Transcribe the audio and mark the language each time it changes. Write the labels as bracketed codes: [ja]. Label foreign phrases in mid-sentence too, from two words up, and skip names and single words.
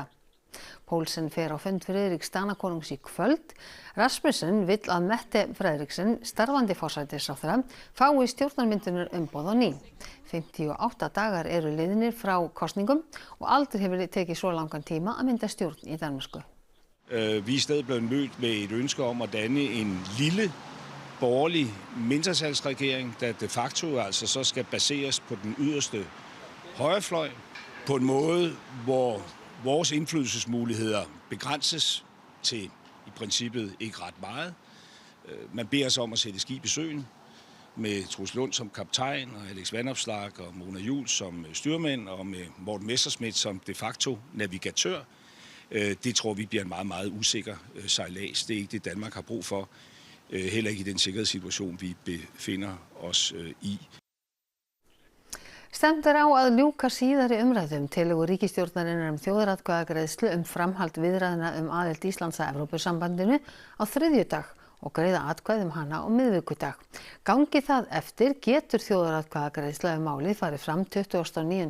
[is] Poulsen fer á fund Friðriks Danakonungs í kvöld. Rasmussen vill að Mette Frederiksen, starfandi forsætisráðherra, fái stjórnarmyndunar umboð á ný. 58 dagar eru liðnir frá kosningum og aldrei hefur tekið svo langan tíma að mynda stjórn í Danmörku. [da] Vi er stadig blevet mødt med et ønske om at danne en lille borgerlig mindretalsregering, der [la] de facto [da] altså så skal baseres på den yderste højrefløj, på en måde, hvor vores indflydelsesmuligheder begrænses til i princippet ikke ret meget. Man beder os om at sætte skib i søen med Troels Lund som kaptajn og Alex Vanopslagh og Mona Juul som styrmænd og med Morten Messerschmidt som [la] de facto [da] navigatør. Det tror vi bliver en meget, meget usikker sejlads. Det er ikke det, Danmark har brug for. Heller ikke i den sikkerhedssituation, vi befinder os i. [is] Stefnt er á að ljúka síðari umræðum tillögu ríkisstjórnarinnar þjóðaratkvæðagreiðslu framhald viðræðna aðild Íslands að Evrópusambandinu á þriðjudag og greiða atkvæði hana á miðvikudag. Gangi það eftir getur þjóðaratkvæðagreiðsla málið farið fram 29.